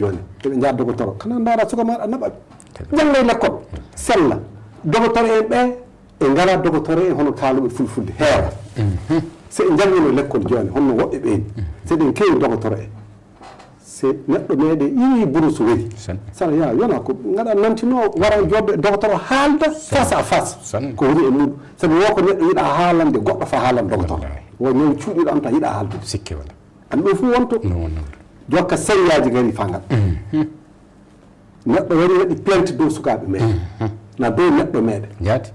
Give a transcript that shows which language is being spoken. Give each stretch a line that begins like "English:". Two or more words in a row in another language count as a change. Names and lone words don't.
Fula: joni eɓe jaa dogotoro kana ndaara suka maɗa naɓaɓe jangga e l'école sella dogotoro en ɓe e ngala dogotoro en hono kaluɓe fulfulde heewa so e jangino l'école joni honno woɓɓe ɓeyni seɗen kewi dogotoro en se neɗɗo meɗe iwi bourse wari sana ya yona ko gaɗa nantino wara jodde dogotoro haalda
French: face à face
Fula: ko woni e muɗum sabi wo ko neɗɗo yiiɗa haalande goɗɗo fa haalan dogotoro wo ñaw cuuɗiɗo am ta yiiɗa haaldude sikke wala an ɗum fof wonto jokka sériyaji gari fangal neɗɗo wari waɗi plainte dow sukaɓe meɗen na dow neɗɗo meɗen jaati